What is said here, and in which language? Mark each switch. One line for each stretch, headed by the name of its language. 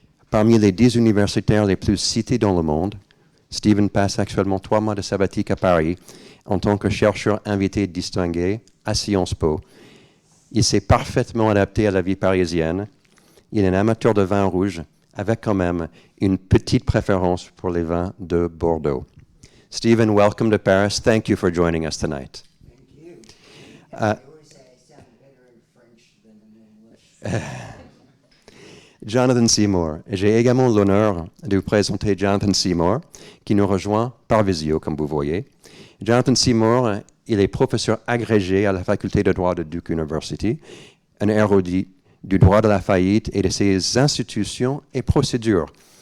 French: Parmi les 10 universitaires les plus cités dans le monde, Stephen passe actuellement 3 mois de sabbatique à Paris en tant que chercheur invité distingué à Sciences Po. Il s'est parfaitement adapté à la vie parisienne. Il est un amateur de vin rouge avec quand même une petite préférence pour les vins de Bordeaux.
English: Stephen, welcome to Paris. Thank you for joining us tonight. Thank you. I always say I sound better in French than in English. Jonathan Seymour.
French: J'ai également l'honneur de vous présenter Jonathan Seymour, qui nous rejoint par visio, comme vous voyez. Jonathan Seymour, il est professeur agrégé à la faculté de droit de Duke University, un érudit du droit de la faillite et de ses institutions et procédures.